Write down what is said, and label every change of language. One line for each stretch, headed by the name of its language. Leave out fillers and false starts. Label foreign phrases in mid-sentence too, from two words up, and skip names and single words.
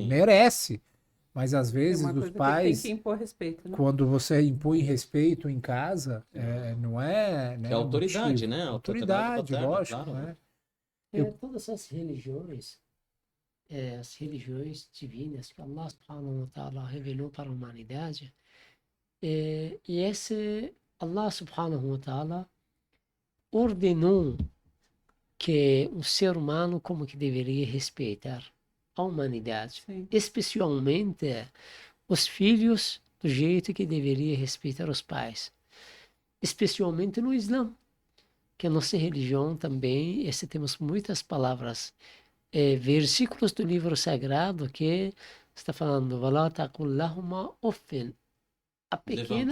Portuguese: merece. Mas às É vezes uma os coisa que pais, tem que impor respeito, né? quando você impõe respeito em casa, não é, né, Que é autoridade, motivo. né? Autoridade, paterna, lógico, claro, né? Todas as religiões, as religiões divinas que
Arabic: الله سبحانه وتعالى
Portuguese: revelou para a humanidade, e esse
Arabic: الله سبحانه وتعالى
Portuguese: ordenou que o ser humano como que deveria respeitar a humanidade, Sim. especialmente os filhos do jeito que deveria respeitar os pais, especialmente no Islã, que a nossa religião também, temos muitas palavras, versículos do livro sagrado que está falando,
Arabic: "ولا تقل لهما أف",
Portuguese: a pequena